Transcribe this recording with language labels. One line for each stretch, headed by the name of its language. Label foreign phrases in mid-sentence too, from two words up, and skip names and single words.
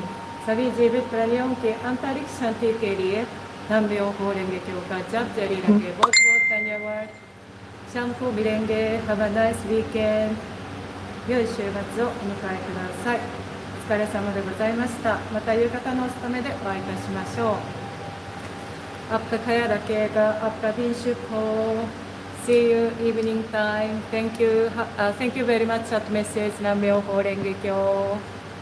Hindi: सभी जीवित प्राणियों के आंतरिक शांति के लिए हम 妙法蓮華経 का जप जारी रखें. बहुत बहुत धन्यवाद. शाम को मिलेंगे.
English: Have a nice weekend.
Japanese: 良い週末をお迎えください。お疲れ様でございました。また夕方のお勤めでお会いいたしましょう。
Hindi: आपका ख्याल रखिएगा. आपका दिन शुभ हो.
English: See you evening time. Thank you very much at message
Japanese: 南無妙法蓮華経